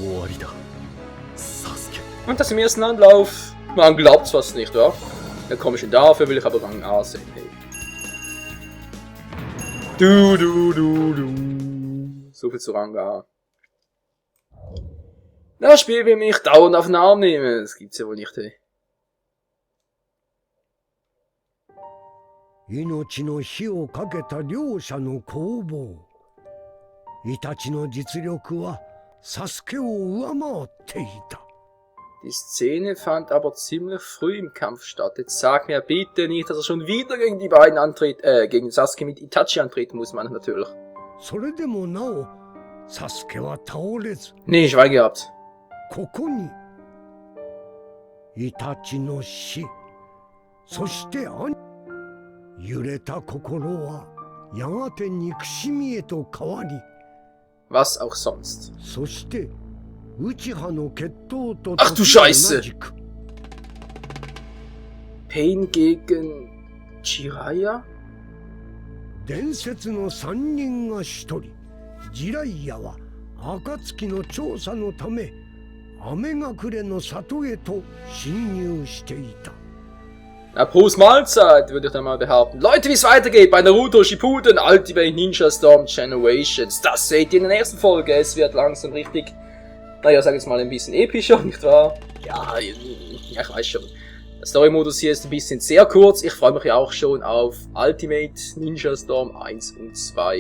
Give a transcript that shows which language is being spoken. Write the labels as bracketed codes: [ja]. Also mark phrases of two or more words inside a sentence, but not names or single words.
[de] Und das im ersten Anlauf. Man glaubt's fast nicht, wa? Ja, komm schon, dafür will ich aber Rang A sehen. Hey. So viel zu Rang A. Das Spiel will mich dauernd auf den Arm nehmen. Das gibt's ja wohl nicht, hey. [ja] 命の火をかけた両者の攻防。イタチの実力はサスケを上回っていた。 [de] Die Szene fand aber ziemlich früh im Kampf statt. Jetzt sag mir bitte nicht, dass er schon wieder gegen die beiden gegen Sasuke mit Itachi antreten muss, man natürlich. [ja] それでもなお、サスケは倒れず。 [de] Nee, Schweig gehabt. [ja] ここにイタチの死、そして揺れた心はやがて憎しみへと変わり、 [de] Was auch sonst. [ja] そして内派の決闘と [de] Ach du Scheiße! Pain gegen Jiraiya? [ja] 伝説の3人が1人、ジライヤは暁の調査のため雨隠れの里へと侵入していた。 [de] Na, Prost Mahlzeit, würde ich dann mal behaupten. Leute, wie es weitergeht bei Naruto Shippuden Ultimate Ninja Storm Generations. Das seht ihr in der nächsten Folge. Es wird langsam richtig, naja, sag jetzt mal ein bisschen epischer, nicht wahr? Ja, ich weiß schon. Der Story-Modus hier ist ein bisschen sehr kurz. Ich freue mich ja auch schon auf Ultimate Ninja Storm 1 und 2.